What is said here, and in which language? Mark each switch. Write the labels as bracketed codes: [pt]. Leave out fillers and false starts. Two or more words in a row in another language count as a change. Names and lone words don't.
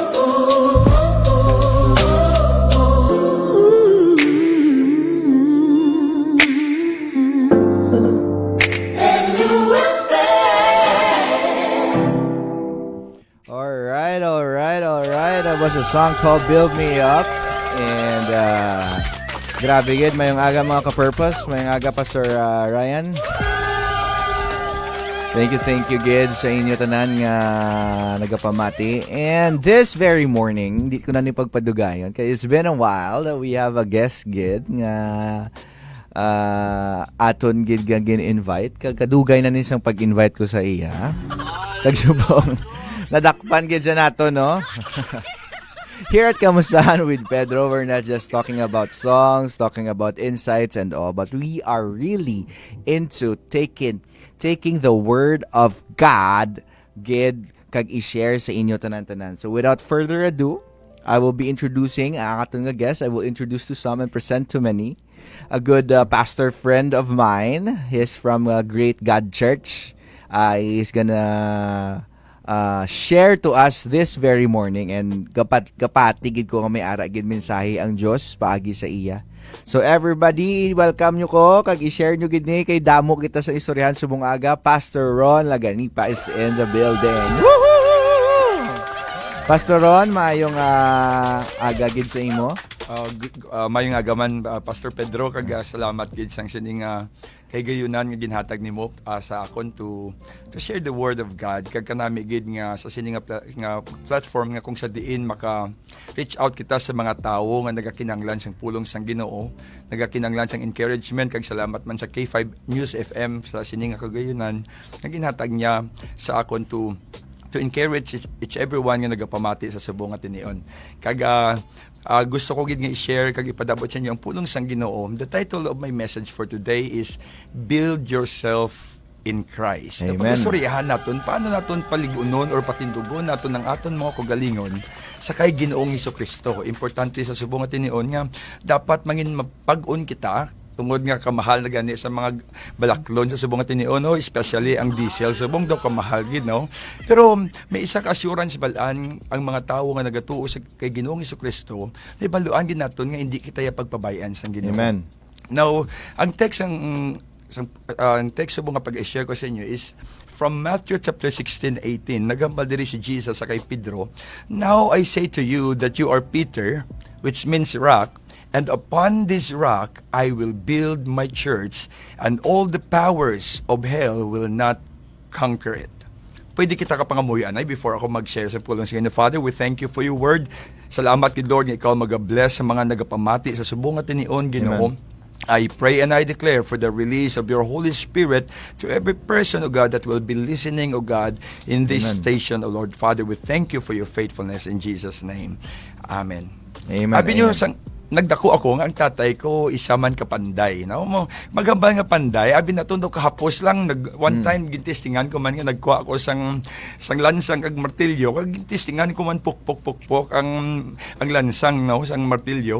[en] And you will stand. Alright. That was a song called Build Me Up. And, [hil] grabe gid, mayong aga mga ka-purpose. Mayong aga, Pastor Ryan. [en] Thank you [hil] gid sa inyo tanan nga nagapamati. [en] And this very morning, [hil] hindi ko na ni pagpadugayon kaya [en] it's been a while that we have a guest [hil] gid nga aton gid nga gin-invite. Kadugay na ni sang pag-invite ko sa iya. Tagsubong nadakpan gid sa nato, no? [en] Here at Kamustahan with Pedro, we're not just talking about songs, talking about insights and all, but we are really into taking the word of God [hil] gid kag i-share sa inyo tanan-tanan. [en] So without further ado, I will be introducing [hil] ang atong nga [en] guest. I will introduce to some and present to many. A good pastor friend of mine. He's from Great God Church. He's gonna share to us this very morning, [hil] and kapatigid ko nga may ara gid mensahe ang Dios paagi sa iya. So everybody, welcome nyo ko kag i-share nyo gid ni kay damo kita sa istoryahan subong aga. [en] Pastor Ron Laganipa is in the building. Woohoo! [hil] Pastor Ron, maayong aga gid sa imo. Mayong agaman, Pastor Pedro, salamat gid sang sining kay gayunan nga ginhatag nimo sa akon [en] to share the word of God. [hil] Kag kanami gid nga sa sining nga platform nga kung sa diin maka reach out kita sa mga tawo nga nagakinahanglan sang pulong sang Ginoo, nagakinahanglan sang encouragement. Kag salamat man sa K5 News FM sa sining nga kagayunan nga ginhatag niya sa akon [en] to encourage each everyone [hil] nga nagapamati sa subong nga tinion. Kag gusto ko gid nga i-share kag ipadabot sa inyo ang pulong sang Ginoo. [en] The title of my message for today is Build Yourself in Christ. Amen. [hil] Napag-istoryahan naton paano naton paligunon or patindugon naton ang aton mga kagalingon sa kay Ginoong Hesukristo. Importante sa subong nga tinion nga dapat mangin mapag-on kita tungod nga kamahal na gani sa mga balaklon sa subong nga tinion, especially ang diesel subong daw kamahal gid, no? Pero may isa ka assurance balaan ang mga tawo nga nagatuo sa kay Ginoong Hesukristo, na baluan gid naton nga hindi kita ya pagpabayan sang Ginoo. Amen. Now, ang text subong nga pag-share ko sa inyo [en] is from [hil] Matthew chapter 16:18. Nagambal diri si Jesus sa kay Pedro, [en] "Now I say to you that you are Peter," which means rock, "and upon this rock I will build my church, and all the powers of hell will not conquer it." [hil] Pwede kita kapangamuyan ay before ako mag-share sa pulong sa inyo. [en] Father, we thank you for your word. [hil] Salamat kid Lord nga ikaw mag-bless sa mga nagapamati sa subong nga tinion, Ginoo. [en] I pray and I declare for the release of your Holy Spirit to every person, O God, that will be listening, O God, in this station, O Lord. Father, we thank you for your faithfulness in Jesus' name. Amen. Amen. [tl] Sabi niyo, [hil] Amen. nagdako ako nga ang tatay ko isa man ka panday. No? Magambal nga panday, abi na daw kahapos lang one time gintistingan ko man nga nagkuha ako sang lansang kag martilyo, kag gintistingan ko man pukpok ang lansang, no, sang martilyo.